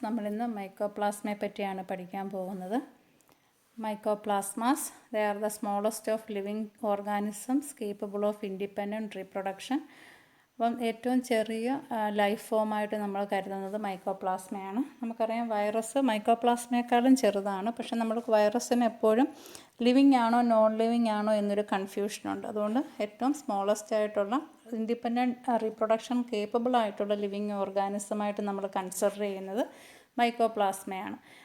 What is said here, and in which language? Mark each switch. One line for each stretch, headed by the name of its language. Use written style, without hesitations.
Malayalam: നമ്മൾ ഇന്ന് മൈക്കോപ്ലാസ്മയെ പറ്റിയാണ് പഠിക്കാൻ പോകുന്നത്.
English: Mycoplasmas, they are the smallest of living organisms capable of independent reproduction.
Malayalam: അപ്പം ഏറ്റവും ചെറിയ ലൈഫ് ഫോമായിട്ട് നമ്മൾ കരുതുന്നത് മൈക്കോപ്ലാസ്മയാണ്. നമുക്കറിയാം വൈറസ് മൈക്കോപ്ലാസ്മയെക്കാളും ചെറുതാണ്. പക്ഷെ നമ്മൾക്ക് വൈറസിന് എപ്പോഴും ലിവിങ് ആണോ നോൺ ലിവിങ് ആണോ എന്നൊരു കൺഫ്യൂഷനുണ്ട്. അതുകൊണ്ട് ഏറ്റവും സ്മോളസ്റ്റ് ആയിട്ടുള്ള ഇൻഡിപെൻഡൻറ്റ് റീപ്രൊഡക്ഷൻ കേപ്പബിൾ ആയിട്ടുള്ള ലിവിങ് ഓർഗാനിസമായിട്ട് നമ്മൾ കൺസിഡർ ചെയ്യുന്നത് മൈക്കോപ്ലാസ്മയാണ്.